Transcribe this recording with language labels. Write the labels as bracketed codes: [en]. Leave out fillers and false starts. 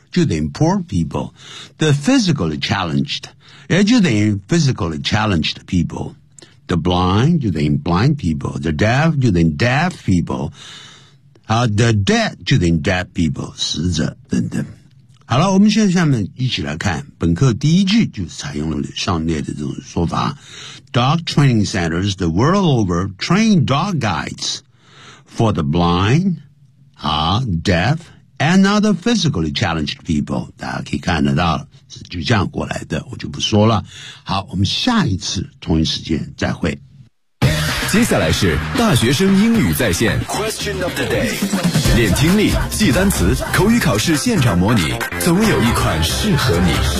[zh] 就等于 [en] poor people. The physically challenged, [zh] 也就等于 [en] physically challenged people. The blind, [zh] 就等于 [en] blind people. The deaf, 就等于 deaf people. The dead, [zh] 就等于 [en] dead people, [zh] 死者等等。好了，我们现在下面一起来看本课第一句，就采用了上列的这种说法。 [en] Dog training centers the world over train dog guides for the blind, deaf, and other physically challenged people. [zh] 大家可以看得到是就这样过来的，我就不说了。好，我们下一次同一时间再会。接下来是大学生英语在线 [en] Question of the day， [zh] 练听力，记单词，口语考试现场模拟，总有一款适合你。